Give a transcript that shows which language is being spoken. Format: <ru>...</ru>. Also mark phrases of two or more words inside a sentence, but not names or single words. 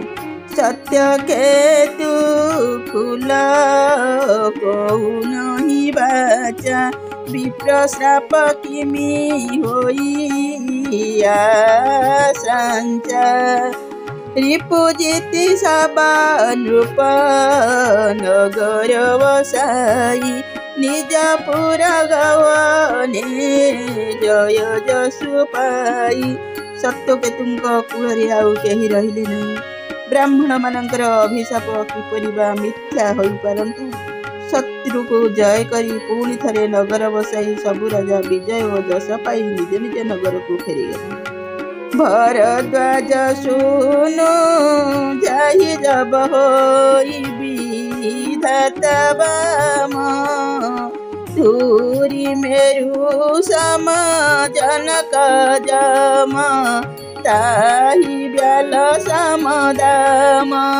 <awa>सत्य केतु फूल कहु नहीं बाचा विप्र श्राप किमि होइया संचा रिपुजिति सबान रूप नगर वसाई निज पुर गवने जय जसु पाई।</awa> <or>ସତ୍ୟକେତୁଙ୍କ କୂଳରେ ଆଉ କେହି ରହିଲେ ନାହିଁ। ବ୍ରାହ୍ମଣ ମାନଙ୍କର ଅଭିଶାପ କିପରି ବା ମିଥ୍ୟା ହୋଇ ପାରନ୍ତା। ଶତ୍ରୁ କୁ ଜୟ କରି ପୁଣି ଥରେ ନଗର ବସାଇ ସବୁ ରାଜା ବିଜୟ ଓ ଯଶ ପାଇ ନିଜ ନିଜ ନଗର କୁ ଫେରିଗଲେ।</or> <awa>भरद्वाज सुनु जाहि जब होई विधाता बाम धूरी मेरु सम जनक जम ताहि ब्याल समदाम।</awa>